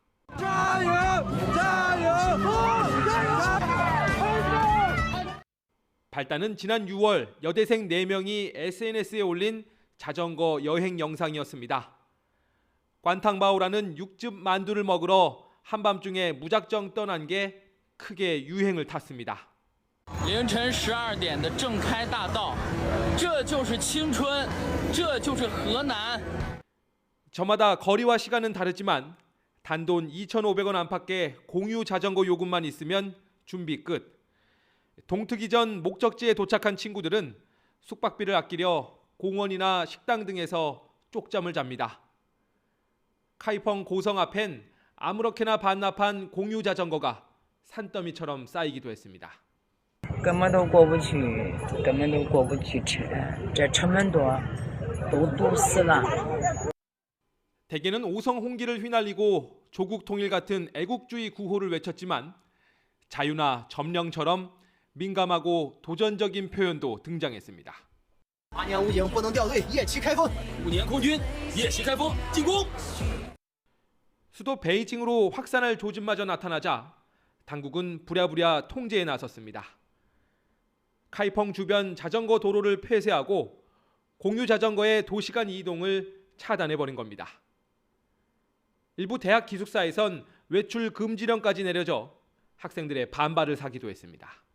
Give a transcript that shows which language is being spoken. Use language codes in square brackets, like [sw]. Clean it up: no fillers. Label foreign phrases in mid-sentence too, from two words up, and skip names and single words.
[ko] 발단은 지난 6월 여대생 4명이 SNS에 올린 자전거 여행 영상이었습니다. 관탕바오라는 육즙 만두를 먹으러 한밤중에 무작정 떠난 게 크게 유행을 탔습니다. [zh] 凌晨12点的正开大道，这就是青春，这就是河南。 [ko] 저마다 거리와 시간은 다르지만 단돈 2,500원 안팎의 공유 자전거 요금만 있으면 준비 끝. 동트기 전 목적지에 도착한 친구들은 숙박비를 아끼려 공원이나 식당 등에서 쪽잠을 잡니다. 카이펑 고성 앞엔 아무렇게나 반납한 공유 자전거가 산더미처럼 쌓이기도 했습니다. [zh] 根本都过不去，根本都过不去车，这成本多，都堵死了。 [ko] 대개는 오성 홍기를 휘날리고 조국 통일 같은 애국주의 구호를 외쳤지만 자유나 점령처럼 민감하고 도전적인 표현도 등장했습니다. [zh] 8 年武警不能掉队，夜袭开封。5年空军，夜袭开封，进攻。 [ko] 수도 베이징으로 확산할 조짐마저 나타나자 당국은 부랴부랴 통제에 나섰습니다. 카이펑 주변 자전거 도로를 폐쇄하고 공유 자전거의 도시간 이동을 차단해버린 겁니다. 일부 대학 기숙사에선 외출 금지령까지 내려져 학생들의 반발을 사기도 했습니다.